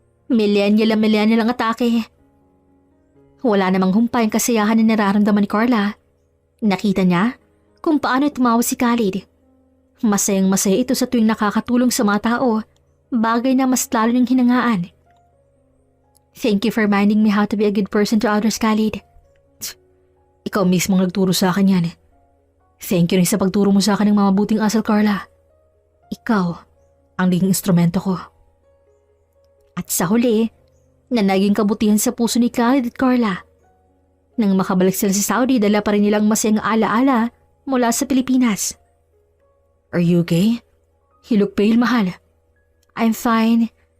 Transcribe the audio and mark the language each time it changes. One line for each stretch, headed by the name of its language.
Filipino: Millennial ang atake. Wala namang humpay ang kasiyahan na nararamdaman ni Carla. Nakita niya kung paano tumawa si Khalid. Masayang masaya ito sa tuwing nakakatulong sa mga tao, bagay na mas lalo niyang hinangaan.
English: Thank you for reminding me how to be a good person to others, Khalid.
Filipino: Ikaw mismo nagturo sa akin yan.
English: Thank you
Filipino: rin sa pagturo mo sa akin ng mabuting asal, Carla. Ikaw ang naging instrumento ko. At sa huli, na naging kabutihan sa puso ni Khalid at Carla. Nang makabalik sila sa Saudi, dala pa rin nilang masayang alaala mula sa Pilipinas.
English: Are you okay? You look pale, mahal. I'm fine.